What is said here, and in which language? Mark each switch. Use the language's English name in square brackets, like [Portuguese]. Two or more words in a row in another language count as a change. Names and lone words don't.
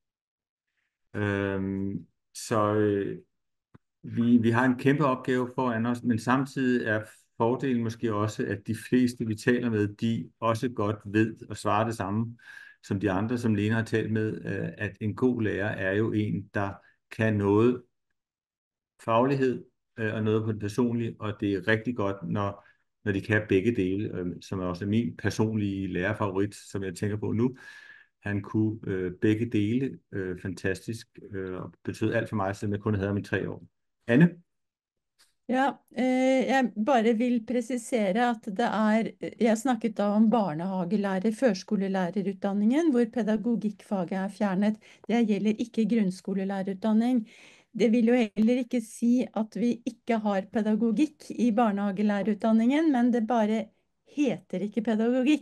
[Danish] Så vi har en kæmpe opgave foran os, men samtidig er fordelen måske også, at de fleste, vi taler med, de også godt ved og svarer det samme som de andre, som Lena har talt med, at en god lærer er jo en, der kan noget faglighed og noget på det personlige, og det er rigtig godt, når de kan begge dele, som er også min personlige lærerfavorit, som jeg tænker på nu. Han kunne begge dele fantastisk, og betød alt for mig, selvom jeg kun havde ham i 3 år. Anne? [Norwegian] Ja, jeg bare vil presisere at det jeg snakket da om barnehagelærer, førskolelærerutdanningen, hvor pedagogikkfaget fjernet. Det gjelder ikke grunnskolelærerutdanning. Det vil jo heller ikke si at vi ikke har pedagogikk i barnehagelærerutdanningen, men det bare heter ikke pedagogikk.